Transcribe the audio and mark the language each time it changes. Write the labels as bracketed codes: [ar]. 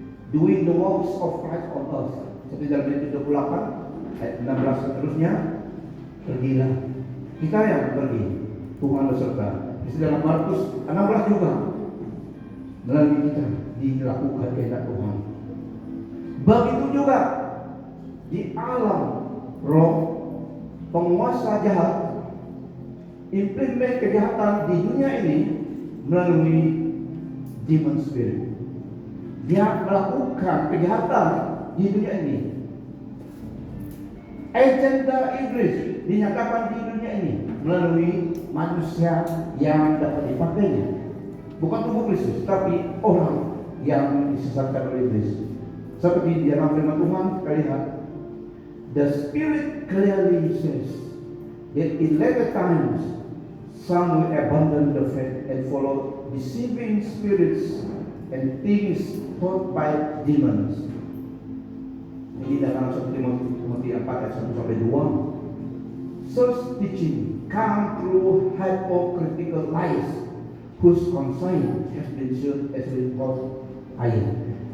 [en] Doing the works of Christ on earth. [id] Seperti dalam Matius 28 ayat 16 seterusnya, pergilah. Kita yang pergi, Tuhan berserta. Di dalam Markus 16 juga, melalui kita dilakukan kehendak Tuhan. Begitu juga di alam roh, penguasa jahat implement kejahatan di dunia ini melalui demon spirit. Dia melakukan kejahatan di dunia ini. Agenda iblis dinyatakan di dunia ini melalui manusia yang dapat dipakainya. Bukan tubuh Kristus, tapi orang yang disesatkan oleh iblis. Seperti di dalam firman Tuhan kita lihat, [en] the Spirit clearly says that in later times some will abandon the faith and follow deceiving spirits and things taught by demons. [id] Ini dalam 1 Timotius 4 ayat 1 sampai 2. [en] Such teaching come through hypocritical lies whose conscience has been sealed as with hot iron.